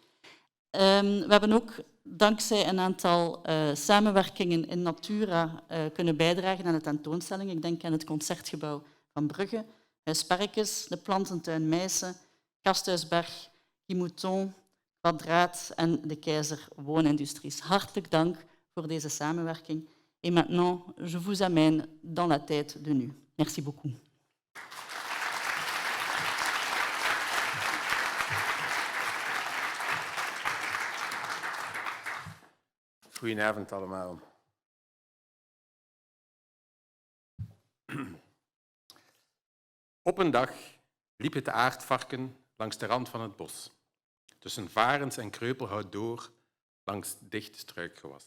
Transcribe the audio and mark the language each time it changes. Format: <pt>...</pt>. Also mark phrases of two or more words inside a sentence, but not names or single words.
<nl>We hebben ook dankzij een aantal samenwerkingen in Natura kunnen bijdragen aan de tentoonstelling. Ik denk aan het Concertgebouw van Brugge, Huis Perrekes, de plantentuin Meise, Kasthuisberg, Guimouton, Kwadraat en de Keizer Woonindustries. Hartelijk dank voor deze samenwerking.</nl> <fr>Et maintenant, je vous amène dans la tête de nu. Merci beaucoup.</fr> <nl>Goedenavond allemaal. Op een dag liep het aardvarken langs de rand van het bos, tussen varens en kreupelhout door, langs dicht struikgewas.</nl>